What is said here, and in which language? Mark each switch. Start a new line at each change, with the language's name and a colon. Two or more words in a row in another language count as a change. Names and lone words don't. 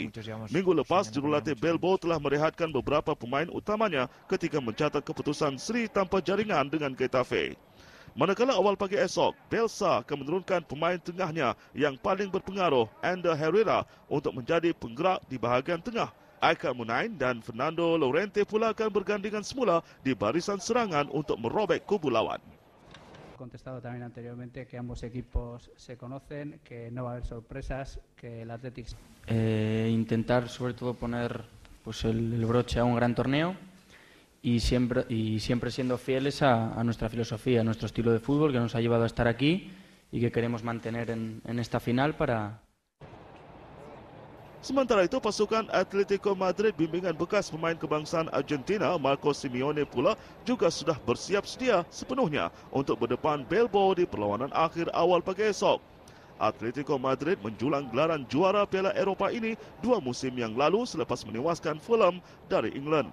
Malay: Minggu lepas, jurulatih Bilbao telah merehatkan beberapa pemain utamanya ketika mencatat keputusan seri tanpa jaringan dengan Getafe. Manakala awal pagi esok, Bielsa akan menurunkan pemain tengahnya yang paling berpengaruh, Ander Herrera, untuk menjadi penggerak di bahagian tengah. Iker Muniain dan Fernando Llorente pula akan bergandingan semula di barisan serangan untuk merobek kubu lawan.
Spanish: Contestado también anteriormente que ambos equipos se conocen, que no va a haber sorpresas, que el Athletic... Intentar sobre todo poner pues el broche a un gran torneo y siempre siendo fieles a nuestra filosofía, a nuestro estilo de fútbol que nos ha llevado a estar aquí y que queremos mantener en esta final para...
Malay: Sementara itu, pasukan Atletico Madrid bimbingan bekas pemain kebangsaan Argentina Marco Simeone pula juga sudah bersiap sedia sepenuhnya untuk berdepan Bilbao di perlawanan akhir awal pagi esok. Atletico Madrid menjulang gelaran juara Piala Eropah ini 2 musim yang lalu selepas menewaskan Fulham dari England.